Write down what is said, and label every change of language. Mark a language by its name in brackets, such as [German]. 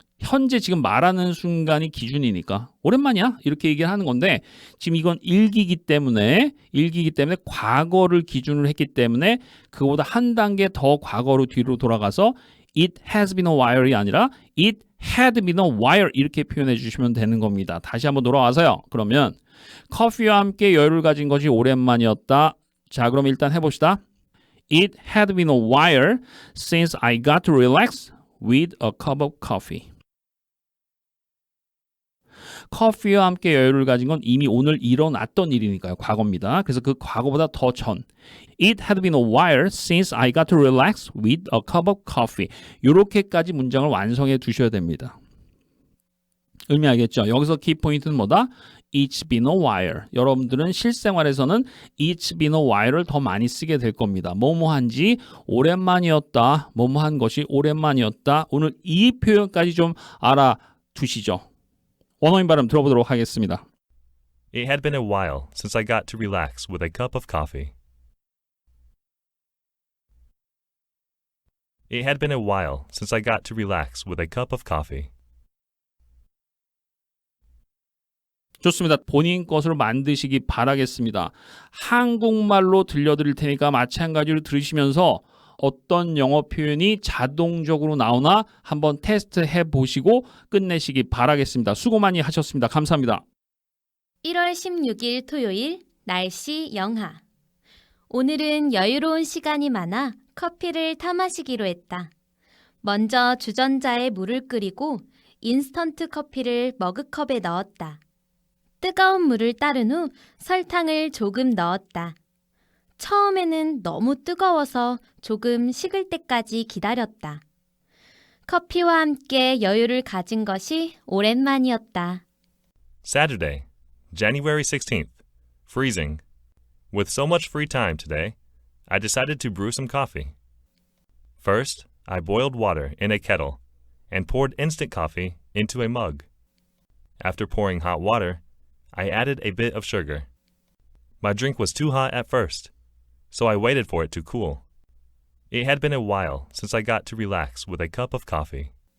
[Korean] 현재 지금 말하는 순간이 기준이니까 오랜만이야 이렇게 얘기를 하는 건데 지금 이건 일기이기 때문에 과거를 기준으로 했기 때문에 그거보다 한 단계 더 과거로 뒤로 돌아가서 [English] It has been a while [Korean] 이 아니라 [English] It had been a while [Korean] 이렇게 표현해 주시면 되는 겁니다. 다시 한번 돌아와서요. 그러면 커피와 함께 여유를 가진 것이 오랜만이었다. 자, 그럼 일단 해봅시다. [English] It had been a while since I got to relax with a cup of coffee. [Korean] 커피와 함께 여유를 가진 건 이미 오늘 일어났던 일이니까요. 과거입니다. 그래서 그 과거보다 더 전. [English] It had been a while since I got to relax with a cup of coffee. [Korean] 이렇게까지 문장을 완성해 두셔야 됩니다. 의미 알겠죠? 여기서 키포인트는 뭐다? [English] It's been a while. [Korean] 여러분들은 실생활에서는 [English] It's been a while [Korean] 을 더 많이 쓰게 될 겁니다. 뭐뭐한지 오랜만이었다. 뭐뭐한 것이 오랜만이었다. 오늘 이 표현까지 좀 알아두시죠. 원어민 발음 들어보도록 하겠습니다. [English] It had been a while since I got to relax with a cup of coffee. It had been a while since I got to relax with a cup of coffee. [Korean] 좋습니다. 본인 것으로 만드시기 바라겠습니다. 한국말로 들려드릴 테니까 마찬가지로 들으시면서 어떤 영어 표현이 자동적으로 나오나 한번 테스트해 보시고 끝내시기 바라겠습니다. 수고 많이 하셨습니다. 감사합니다. 1월 16일 토요일 날씨 영하. 오늘은 여유로운 시간이 많아 커피를 타 마시기로 했다. 먼저 주전자에 물을 끓이고 인스턴트 커피를 머그컵에 넣었다. 뜨거운 물을 따른 후 설탕을 조금 넣었다. 처음에는 너무 뜨거워서 조금 식을 때까지 기다렸다. 커피와 함께 여유를 가진 것이 오랜만이었다. [English] Saturday, January 16th. Freezing. With so much free time today, I decided to brew some coffee. First, I boiled water in a kettle and poured instant coffee into a mug. After pouring hot water, I added a bit of sugar. My drink was too hot at first, so I waited for it to cool. It had been a while since I got to relax with a cup of coffee.